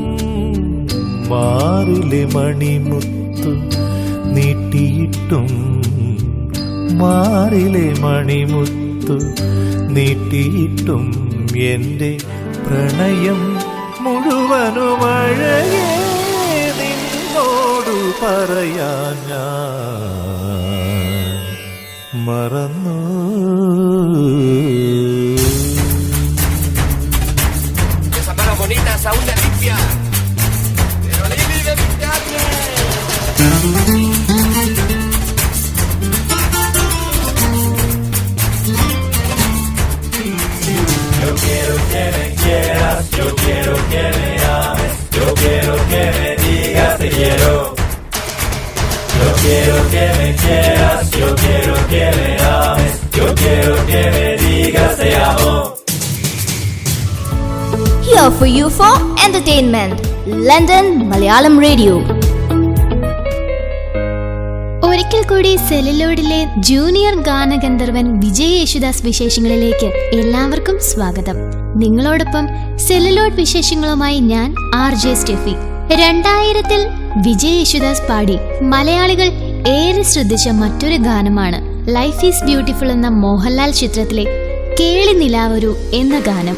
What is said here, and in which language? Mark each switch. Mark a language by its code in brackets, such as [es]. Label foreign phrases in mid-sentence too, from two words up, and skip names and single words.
[ml] മാറിലെ മണിമുത്തു നീട്ടിയിട്ടും മാറിലെ മണിമുത്തു നീട്ടിയിട്ടും എൻ്റെ പ്രണയം മുഴുവനും മഴയേ നിന്നോടു പറയാൻ ഞാൻ മറന്നു. [es] Esa mano bonita, esa uña limpia. Pero le vive mi carne. Yo quiero que me quieras, yo quiero que me ames, yo quiero que me digas te quiero. Yo quiero que me quieras, yo quiero que me ames, yo quiero que me digas te amo. [en] Here for you for entertainment, London Malayalam Radio. [ml] ഒരിക്കൽ കൂടി സെല്ലുലോഡിലെ ജൂനിയർ ഗാനഗന്ധർവൻ വിജയ് യേശുദാസ് വിശേഷങ്ങളിലേക്ക് എല്ലാവർക്കും സ്വാഗതം. നിങ്ങളോടൊപ്പം സെല്ലുലോഡ് വിശേഷങ്ങളുമായി ഞാൻ RJ സ്റ്റെഫി. 2000-ൽ വിജയ് യേശുദാസ് പാടി മലയാളികൾ ഏറെ ശ്രദ്ധിച്ച മറ്റൊരു ഗാനമാണ് ലൈഫ് ഈസ് ബ്യൂട്ടിഫുൾ എന്ന മോഹൻലാൽ ചിത്രത്തിലെ കേളി നിലാവൊരു എന്ന ഗാനം.